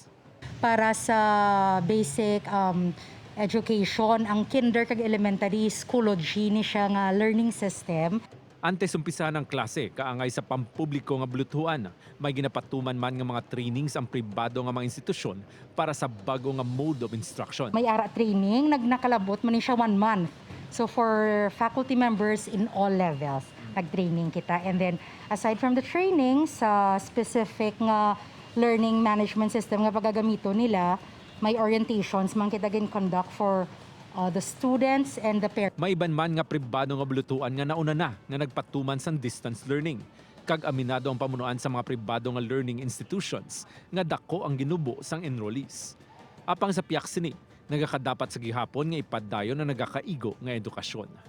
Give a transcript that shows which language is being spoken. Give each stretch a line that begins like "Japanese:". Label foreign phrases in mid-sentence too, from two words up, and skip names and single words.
Hiligaynon: Para sa basic education, ang kinder kag elementary schoology ni siya nga
English: learning system.
Hiligaynon: Antes umpisa ng klase, kaangay sa pampubliko nga buluthuan, may ginapatuman man nga mga trainings ang pribado nga mga institusyon para sa bago nga
English: mode of instruction.
Hiligaynon: May ara training, nakalabot man ni siya 1 month.
English: So for faculty members in all levels,
Hiligaynon: nag-training kita.
English: And then aside from the training,
Hiligaynon: sa specific nga
English: learning management system
Hiligaynon: nga pagagamito nila, may orientations man kita gin-conduct
English: for the students and the parents.
Hiligaynon: May iban man nga pribado nga bulutuan nga nauna na nga nagpatuman sa
English: distance learning.
Hiligaynon: Kag aminado ang pamunuan sa mga pribado nga
English: learning institutions
Hiligaynon: nga dako ang ginubo sang enrollees. Apang sa piyak sini, nagakadapat sa gihapon nga ipadayon na nagakaigo nga edukasyon.